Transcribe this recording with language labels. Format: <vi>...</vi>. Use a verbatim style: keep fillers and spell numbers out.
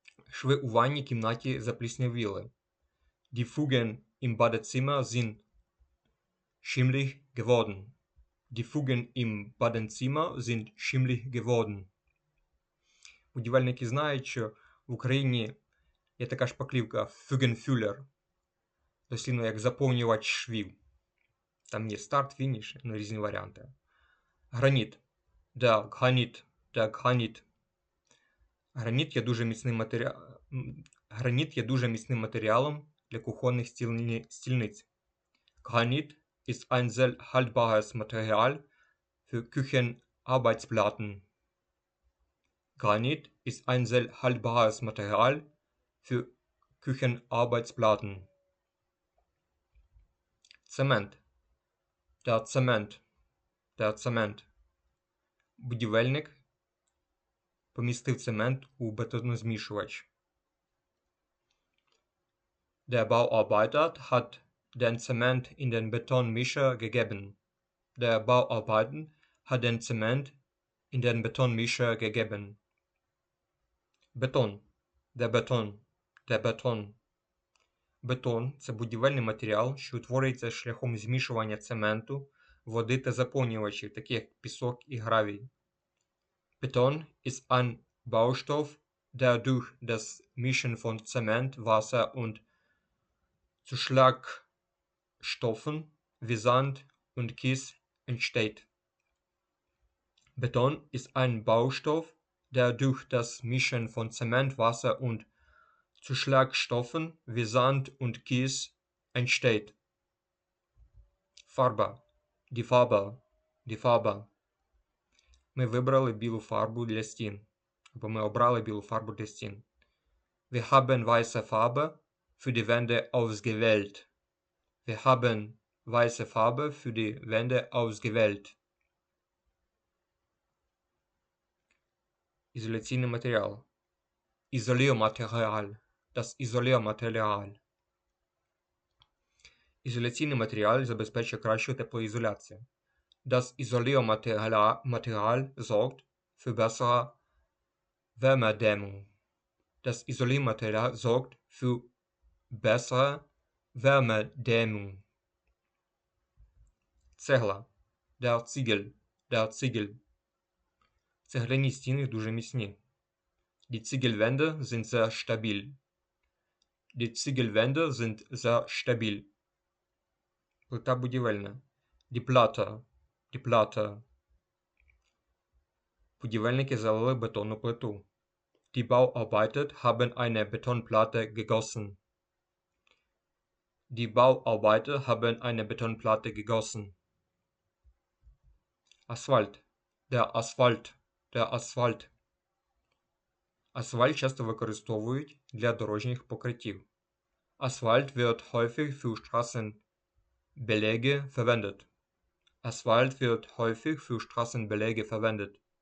<uk>Шви у ванній кімнаті запліснявіли.</uk> <de>Die Fugen im Badezimmer sind schimmlig geworden. Die Fugen im Badezimmer sind schimmlig geworden.</de> <uk>Будівельники знають, що в Україні є така шпаклівка Fugenfüller, дослівно як заповнювач швів. Там є старт, фініш, ну різні варіанти. Граніт. Да, граніт. Да, граніт. Граніт є дуже міцним матеріалом. Граніт є дуже міцним матеріалом для кухонних стільні- стільниць.</uk> <de>Granit ist ein sehr haltbares Material für Küchenarbeitsplatten. Granit ist ein sehr haltbares Material für Küchenarbeitsplatten. Цемент. Der Zement. Der Zement.</de> <uk>Будівельник помістив цемент у бетонозмішувач.</uk> <de>Der Bauarbeiter hat den Zement in den Betonmischer gegeben. Der Bauarbeiter hat den Zement in den Betonmischer gegeben.</de> <uk>Бетон. Де бетон? Де бетон? Бетон це будівельний матеріал, що утворюється шляхом змішування цементу, води та заповнювачів, таких як пісок і гравій.</uk> <de>Бетон ist ein Baustoff, der durch das Mischen von Zement, Wasser und Zuschlagstoffen wie Sand und Kies entsteht. Beton ist ein Baustoff, der durch das Mischen von Zement, Wasser und Zuschlagstoffen wie Sand und Kies entsteht. Фарба. Die Farbe. Die Farbe.</de> <uk>Ми вибрали білу фарбу для стін. Або ми обрали білу фарбу для стін.</uk> <de>Wir haben weiße Farbe für die Wände ausgewählt. Wir haben weiße Farbe für die Wände ausgewählt.</de> <uk>Ізоляційний матеріал. Ізоліоматеріал.</uk> <de>Das Isoliermaterial.</de> <uk>Ізоляційний матеріал забезпечує кращу теплоізоляцію.</uk> <de>Das Isoliermaterial Material sorgt für bessere Wärmedämmung. Das Isoliermaterial sorgt für bessere Wärmedämmung. Цегла. Der Ziegel. Der Ziegel.</de> <uk>Цегляні стіни дуже міцні.</uk> <de>Die Ziegelwände sind sehr stabil. Die Ziegelwände sind sehr stabil.</de> <uk>Плита будівельна.</uk> <de>Die Platte. Die Platte.</de> <uk>Будівельники залили бетонну плиту.</uk> <de>Die Bauarbeiter haben eine Betonplatte gegossen. Die Bauarbeiter haben eine Betonplatte gegossen. Асфальт. Der Asphalt. Der Asphalt.</de> <uk>Асфальт часто використовують для дорожніх покриттів.</uk> <de>Asphalt wird häufig für Straßenbeläge verwendet. Asphalt wird häufig für Straßenbeläge verwendet.</de>